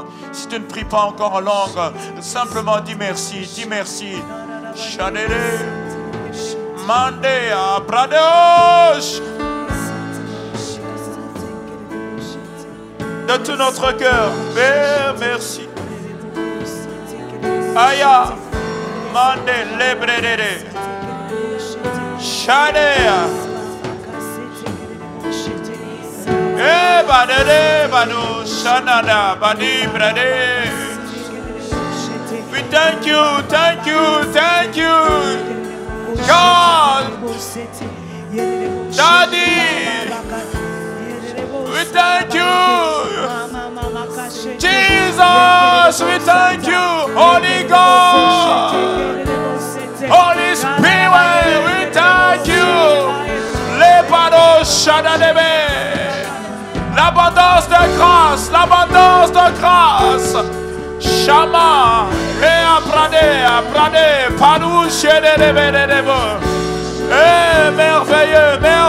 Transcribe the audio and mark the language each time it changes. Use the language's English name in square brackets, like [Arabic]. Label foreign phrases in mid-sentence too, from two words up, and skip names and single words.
[French] Si tu ne pries pas encore en langue, simplement dis merci, dis merci. Shadele, Mandea, Pradosh. De tout notre cœur, Père, merci. Aya, Mande, Lebrede, Shadea. Eh, Badede, Bado, Shanada, Badi, Brade. [English] We thank you, thank you, thank you, God, Daddy, we thank you, Jesus, we thank you, Holy God, Holy Spirit, we thank you, [French] l'abondance de grâce, Shama, Prade, Panouche de Lebedebo. Merveilleux.